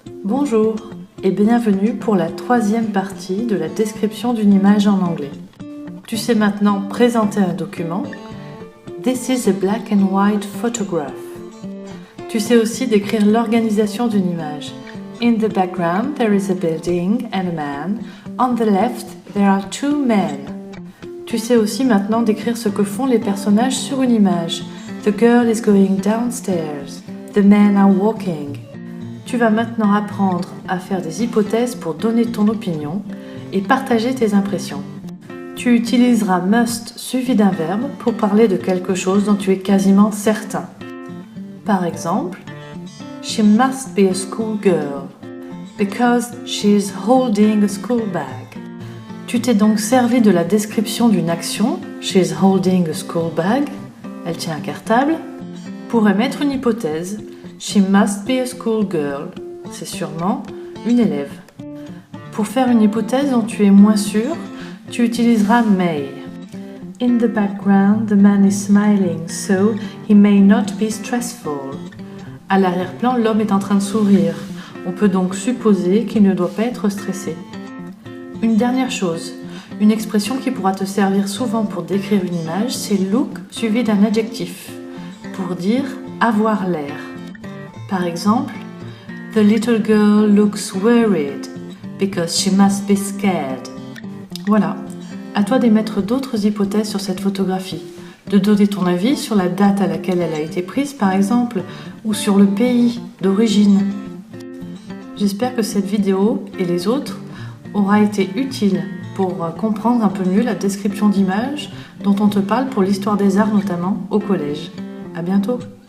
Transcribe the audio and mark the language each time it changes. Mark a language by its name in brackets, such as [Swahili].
[French] Bonjour et bienvenue pour la troisième partie de la description d'une image en anglais. Tu sais maintenant présenter un document. [English] This is a black and white photograph. [French] Tu sais aussi décrire l'organisation d'une image. [English] In the background there is a building and a man. On the left there are two men. [French] Tu sais aussi maintenant décrire ce que font les personnages sur une image. [English] The girl is going downstairs. The men are walking. [French] Tu vas maintenant apprendre à faire des hypothèses pour donner ton opinion et partager tes impressions. Tu utiliseras must suivi d'un verbe pour parler de quelque chose dont tu es quasiment certain. Par exemple, [English] She must be a schoolgirl because she is holding a school bag. [French] Tu t'es donc servi de la description d'une action, [English] she is holding a school bag, [French] elle tient un cartable, pour émettre une hypothèse. [English] She must be a schoolgirl. [French] C'est sûrement une élève. Pour faire une hypothèse dont tu es moins sûr, tu utiliseras may. [English] In the background, the man is smiling, so he may not be stressful. [French] À l'arrière-plan, l'homme est en train de sourire. On peut donc supposer qu'il ne doit pas être stressé. Une dernière chose, une expression qui pourra te servir souvent pour décrire une image, c'est look suivi d'un adjectif, pour dire avoir l'air. Par exemple, [English] The little girl looks worried because she must be scared. [French] Voilà, à toi d'émettre d'autres hypothèses sur cette photographie, de donner ton avis sur la date à laquelle elle a été prise par exemple, ou sur le pays d'origine. J'espère que cette vidéo et les autres aura été utile pour comprendre un peu mieux la description d'image dont on te parle pour l'histoire des arts notamment au collège. À bientôt!